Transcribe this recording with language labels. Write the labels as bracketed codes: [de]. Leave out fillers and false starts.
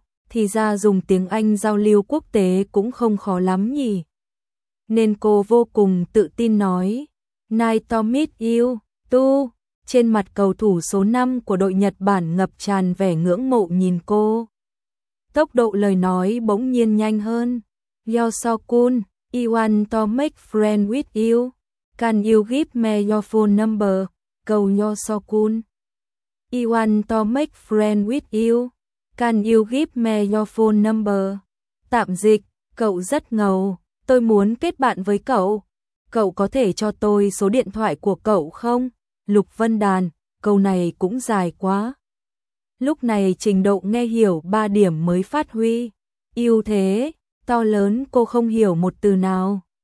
[vi] Thì ra dùng tiếng Anh giao lưu quốc tế cũng không khó lắm nhỉ. nên cô vô cùng tự tin nói. [en] Nice to meet you, Tu. [vi] Trên mặt cầu thủ số 5 của đội Nhật Bản ngập tràn vẻ ngưỡng mộ nhìn cô. Tốc độ lời nói bỗng nhiên nhanh hơn. [en] You're so cool, I want to make friends with you. Can you give me your phone number? Cầu you're so cool. I want to make friends with you. Can you give me your phone number? [vi] Tạm dịch, cậu rất ngầu. Tôi muốn kết bạn với cậu. Cậu có thể cho tôi số điện thoại của cậu không? Lục Vân Đàn, câu này cũng dài quá. Lúc này trình độ nghe hiểu 3 điểm mới phát huy. Yêu thế, to lớn cô không hiểu một từ nào.